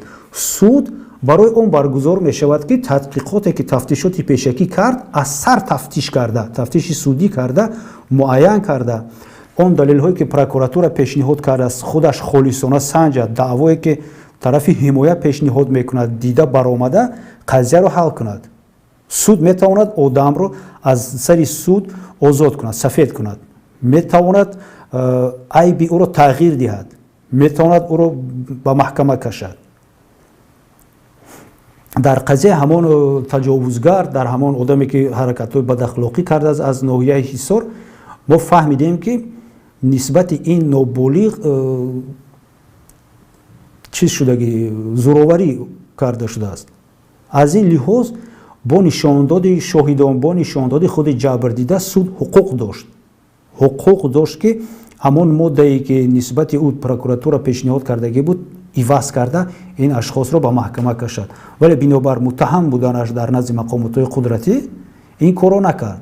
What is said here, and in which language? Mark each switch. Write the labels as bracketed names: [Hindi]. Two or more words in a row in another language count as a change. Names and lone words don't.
[Persian] سود برای اون برگزار می شود که تحقیقاتی که تفتیشاتی پیشکی کرد از سر تفتیش کرده، تفتیش سودی کرده، معین کرده، اون دلیل هایی که پروکراتور پیشنهاد کرده است خودش خالصانه سنجد، دعوایی که طرف حمایت پیشنهاد میکند دیده برآمده قضیه رو حل کند. سود میتواند آدم رو از سر سود آزاد کند، سفید کند، میتواند عیب او رو تغییر دهد، میتواند او رو به محکمه کشد. [Tajik] дар қазия ҳамон таҷовузгар дар ҳамон одаме ки ҳаракатҳои бадаҳлоқӣ кардааст аз ноҳияи ҳисор мо фаҳмидем ки нисбати ин ноболиғ чиз шудагӣ зӯроварӣ карда шудааст. аз ин лиҳоз бо нишондоди шоҳидон бо нишондоди худи ҷабрдида суд ҳуқуқ дошт ки ҳамон моддае ки нисбати ӯ прокуратура пешниҳод кардагӣ буд иваз карда ин ашхосро ба маҳкама кашад, вале бинобар муттаҳам буданаш дар назди мақомотҳои қудратӣ ин корро накард.